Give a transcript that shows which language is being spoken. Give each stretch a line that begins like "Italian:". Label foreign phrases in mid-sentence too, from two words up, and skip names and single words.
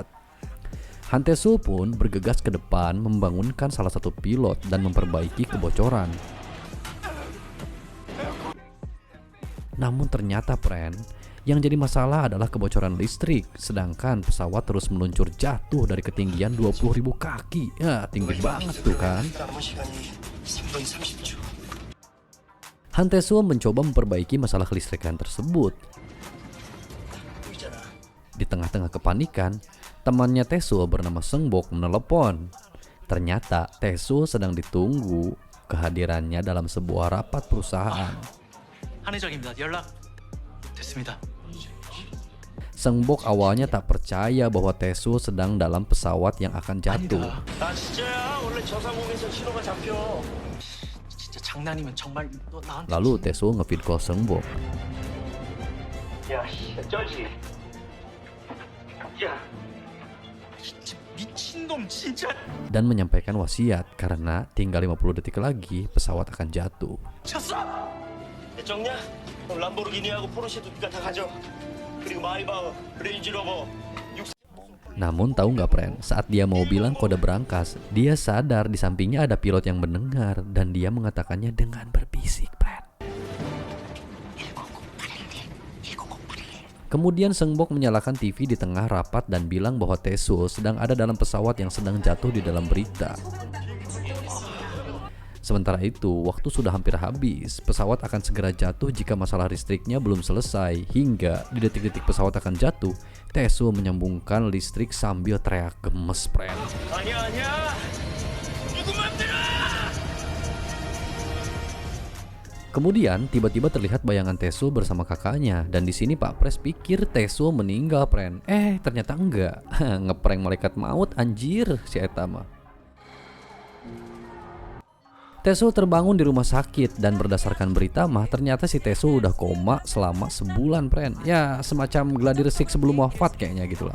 Indonesian: Han Tae-sul pun bergegas ke depan membangunkan salah satu pilot dan memperbaiki kebocoran. Namun ternyata yang jadi masalah adalah kebocoran listrik, sedangkan pesawat terus meluncur jatuh dari ketinggian 20.000 kaki. Ya, tinggi banget tuh kan.
Korean: 남은 시간이 3분 30초.
Indonesian: Han Tae-soo mencoba memperbaiki masalah kelistrikan tersebut. Di tengah-tengah kepanikan, temannya Tae-soo bernama Seung-bok menelepon. Ternyata Tae-soo sedang ditunggu kehadirannya dalam sebuah rapat perusahaan.
Korean: 한혜정입니다. 연락 됐습니다.
Indonesian: Seung-bok awalnya tak percaya bahwa Tae-soo sedang dalam pesawat yang akan jatuh.
Korean: 아 진짜야? 원래 저 상공에서 신호가 잡혀. 진짜 장난이면 정말 너 나한테
Indonesian: Lalu Tae-soo nge-
English: feed call
Indonesian: Seung-bok.
Korean: 야, 쩔지. 야, 진짜 미친놈 진짜
Indonesian: Dan menyampaikan wasiat karena tinggal 50 detik lagi pesawat akan jatuh.
Korean: 쳤어. 됐정냐? 그럼 람보르기니하고 포르쉐도 네가 다 가져. 그리고 마이바흐, 레인지로버.
Indonesian: Namun tahu nggak saat dia mau bilang kode berangkas, dia sadar di sampingnya ada pilot yang mendengar dan dia mengatakannya dengan berbisik. Kemudian Seung-bok menyalakan TV di tengah rapat dan bilang bahwa Tae-soo sedang ada dalam pesawat yang sedang jatuh di dalam berita. Sementara itu, waktu sudah hampir habis. Pesawat akan segera jatuh jika masalah listriknya belum selesai. Hingga di detik-detik pesawat akan jatuh, Tae-soo menyambungkan listrik sambil teriak gemes,
Korean: 아니야, 아니야. 누구 맘대로!
Indonesian: Kemudian tiba-tiba terlihat bayangan Tae-soo bersama kakaknya dan di sini Pak Pres pikir Tae-soo meninggal, ternyata enggak. Ngeprank malaikat maut anjir
Sundanese: si eta mah.
Indonesian: Tae-soo terbangun di rumah sakit dan berdasarkan berita mah ternyata si Tae-soo udah koma selama sebulan, Ya, semacam gladi resik sebelum wafat kayaknya gitulah.